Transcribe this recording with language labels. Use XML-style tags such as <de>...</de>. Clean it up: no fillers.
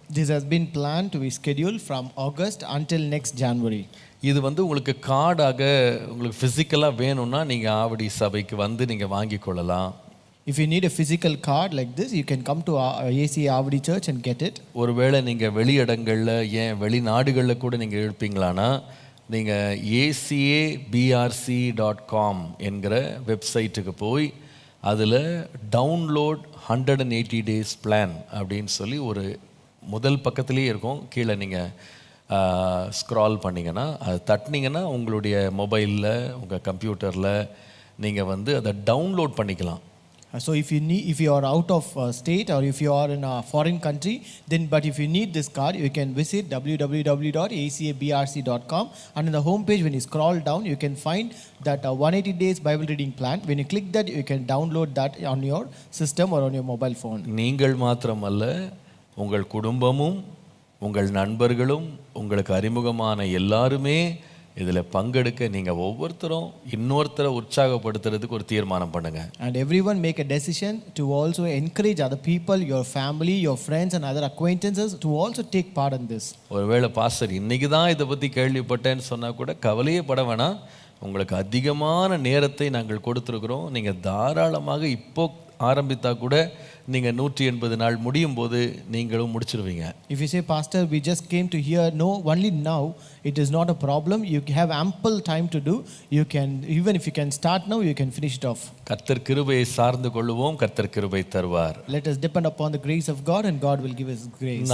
<en>This has been planned to be scheduled from August until next January.</en> <ta>இது உங்களுக்கு கார்டாக உங்களுக்கு ஃபிசிக்கலாக வேணும்னா நீங்கள் ஆவடி சபைக்கு நீங்கள் வாங்கிக் கொள்ளலாம்.</ta> <en>If you need a physical card like this, you can come to ACA Avadi Church and get it.</en> <ta>ஒருவேளை நீங்கள் வெளியிடங்களில் ஏன் வெளிநாடுகளில் கூட நீங்கள் இருப்பீங்களானா நீங்கள் acabrc.com என்கிற வெப்சைட்டுக்கு போய் அதில் டவுன்லோட் 180 days பிளான் அப்படின்னு சொல்லி ஒரு முதல் பக்கத்துலேயே இருக்கும். கீழே நீங்கள் ஸ்க்ரால் பண்ணிங்கன்னா அது தட்டினீங்கன்னா உங்களுடைய மொபைலில் உங்கள் கம்ப்யூட்டரில் நீங்கள் அதை டவுன்லோட் பண்ணிக்கலாம்.</ta> <en>So if you are out of state or if you are in a foreign country, then but if you need this card, you can visit www.acabrc.com, and in the home page when you scroll down, you can find that 180 days Bible reading plan. When you click that, you can download that on your system or on your mobile phone.</en> <ta>நீங்கள் மாத்திரமல்ல, உங்கள் குடும்பமும் உங்கள் நண்பர்களும் உங்களுக்கு அறிமுகமான எல்லாருமே இதில் பங்கெடுக்க நீங்கள் ஒவ்வொருத்தரும் இன்னொருத்தரை உற்சாகப்படுத்துறதுக்கு ஒரு தீர்மானம் பண்ணுங்க.</ta> <en>And everyone make a decision to also encourage other people, your family, your friends and other acquaintances to also take part in this.</en> <ta>ஒருவேளை பாஸ்டர் இன்னைக்கு தான் இதை பற்றி கேள்விப்பட்டேன்னு சொன்னால் கூட கவலையே பட வேணாம். உங்களுக்கு அதிகமான நேரத்தை நாங்கள் கொடுத்துருக்குறோம். நீங்கள் தாராளமாக இப்போ ஆரம்பித்தா கூட நீங்கள் 180 நாள் முடியும் போது நீங்களும் முடிச்சிருவீங்க.</ta> <en>If you say, Pastor, we just came to hear, no, only now, it is not a problem. You have ample time to do. You can, even if you can start now, you can finish it off.</en> <ta>கர்த்தர் கிருபையை சார்ந்து கொள்வோம். கர்த்தர் கிருபை தருவார்.</ta> <en>Let us depend upon the grace of God, and God will give us grace.</en>